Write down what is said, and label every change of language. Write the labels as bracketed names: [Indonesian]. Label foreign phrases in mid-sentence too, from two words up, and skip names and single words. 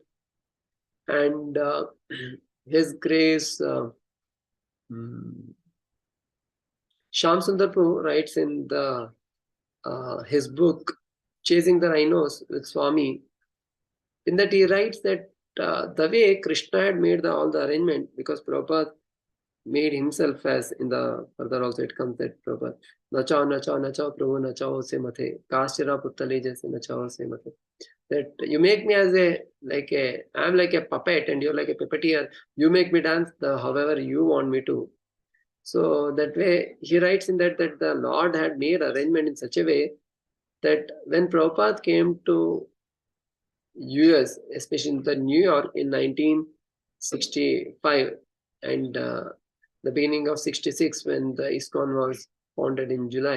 [English] And His Grace Shyam Sundar Prabhu writes in the his book Chasing the Rhinos with Swami, in that he writes that the way Krishna had made all the arrangement, because Prabhupada made himself, as in the further also it comes that Prabhupada [Bangla] নাচাও প্রভু নাচাও সে মতে কাষ্ঠের পুতলে যৈছে নাচাও সে মতে, [English] that you make me as I'm like a puppet and you're like a puppeteer, you make me dance however you want me to. So that way he writes in that the Lord had made arrangement in such a way that when Prabhupada came to US, especially in New York in 1965 and the beginning of 66, when the ISKCON was founded in July.